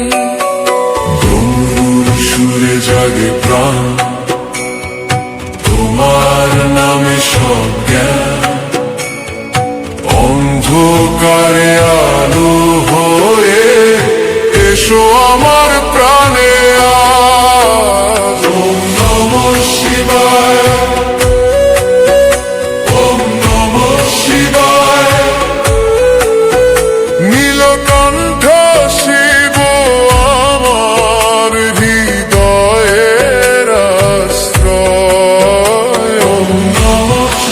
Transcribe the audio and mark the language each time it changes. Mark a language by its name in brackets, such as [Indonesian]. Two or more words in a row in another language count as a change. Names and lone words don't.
[Bangla] গৌর সুরে জাগে প্রাণ, তোমার নামে সব জ্ঞান, অন্ধকারে আলো হয়ে এসো আমার প্রাণে আজ। [Sanskrit] ওম নমঃ শিবায়, ওম নমঃ শিবায়। [Bangla] নীলকণ্ঠ শিব আমার হৃদয়ের আশ্রয়। [Sanskrit] ওম নমঃ